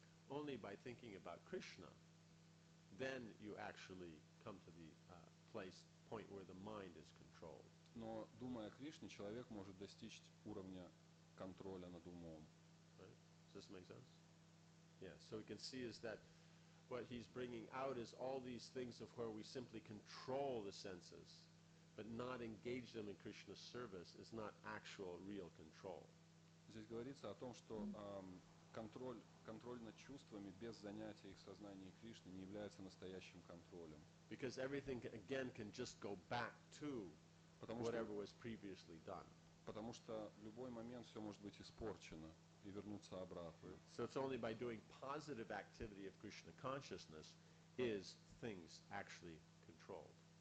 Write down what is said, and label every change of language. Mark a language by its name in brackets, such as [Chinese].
[English] Only by thinking about Krishna, then you actually come to the point where the mind is controlled. [Russian] Но думая о Кришне, человек может достичь уровня контроля над умом. [English] Right? Does this make sense? Yeah. So we can see is that what he's bringing out is all these things of where we simply control the senses, but not engage them in Krishna's service is not actual, real control. [Russian] Здесь говорится о том, что контроль над чувствами без занятия их сознания Кришны не является настоящим контролем. [English] Because everything again can just go back to whatever was previously done. [Russian] Потому что в любой момент все может быть испорчено и вернуться обратно. [English] So it's only by doing positive activity of Krishna consciousness is things actually controlled.